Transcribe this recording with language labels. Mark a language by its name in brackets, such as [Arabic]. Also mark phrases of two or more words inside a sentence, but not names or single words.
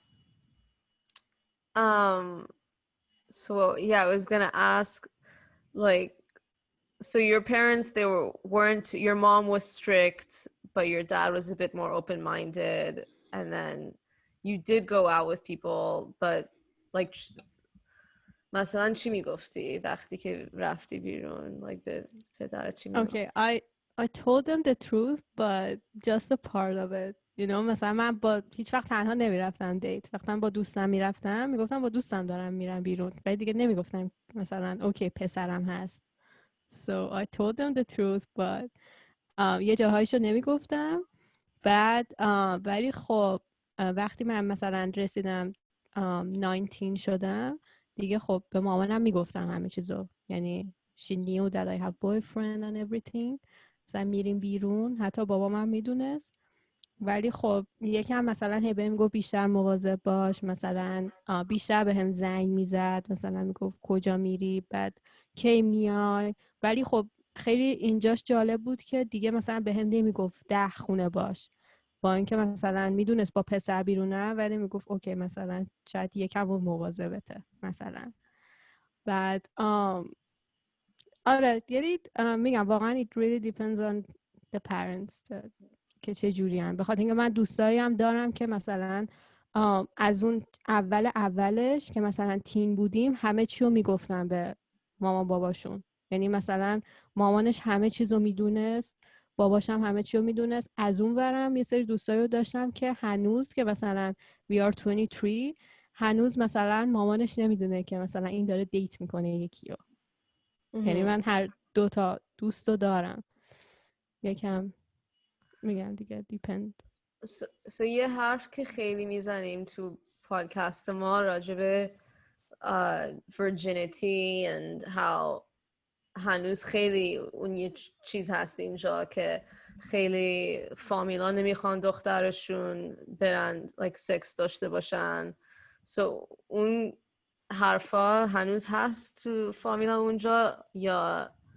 [English] So yeah, I was gonna ask, like, so your parents, weren't, your mom was strict, but your dad was a bit more open-minded, and then you did go out with people, but like [Persian] مثلا چی میگفتی وقتی که رفتی بیرون؟ like به پدرت چی میگفتی؟ [English] Okay, I told them the truth, but just a part of it. You know, [Persian] مثلا من با هیچ وقت تنها نمیرفتم دیت. وقتی با دوستم میرفتم میگفتم با دوستم دارم میرم بیرون. ولی دیگه نمیگفتم مثلا اوکی پسرم هست. [English] So I told them the truth, but [Persian] یه جاهایشو نمیگفتم. بعد ولی خب وقتی من مثلا رسیدم 19 شدم دیگه خب به مامانم میگفتم همه چیزو. [English] یعنی she knew that I have boyfriend and everything. [Persian] مثلا میریم بیرون، حتی بابام هم میدونست. ولی خب یکم مثلا هی بهم گفت بیشتر مواظب باش، مثلا بیشتر بهم زنگ میزد، مثلا میگفت کجا میری، بعد کی میای. ولی خب خیلی اینجاش جالب بود که دیگه مثلا بهم نمیگفت 10 خونه باش، با اینکه مثلا میدونست با پسر بیرونه، ولی میگفت اوکی مثلا شاید یکم اون مواظبته مثلا. بعد آره یعنی میگم واقعا [English] it really depends on the parents [Persian] که چه جوری هم. بخاطر اینکه من دوستایی هم دارم که مثلا از اون اولش که مثلا تین بودیم همه چی رو میگفتن به مامان باباشون. یعنی مثلا مامانش همه چیز رو میدونست، باباش هم همه چی رو میدونست. از اون ورم یه سری دوستایی رو داشتم که هنوز که مثلا [English] we are 23 [Persian] هنوز مثلا مامانش نمیدونه که مثلا این داره دیت میکنه یکی رو. یعنی من هر 2 تا دوست رو دارم. یکم میگم دیگه دیپند. So یه حرف که خیلی میزنیم تو پادکست ما راجب [English] virginity and how [Persian] هنوز خیلی اون یه چیز هست اینجا که خیلی فامیلا نمیخوان دخترشون برن like سکس داشته باشن. So اون حرفا هنوز هست تو فامیلا اونجا یا